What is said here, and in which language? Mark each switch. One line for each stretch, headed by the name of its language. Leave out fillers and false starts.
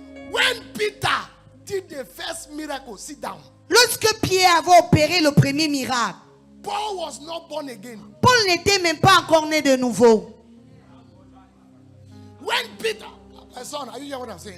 English: When Peter did the first miracle, sit down.
French: Lorsque Pierre avait opéré le premier miracle,
English: Paul was not born again.
French: Paul n'était même pas encore né de nouveau.
English: When Peter, my son, are you hearing what I'm saying?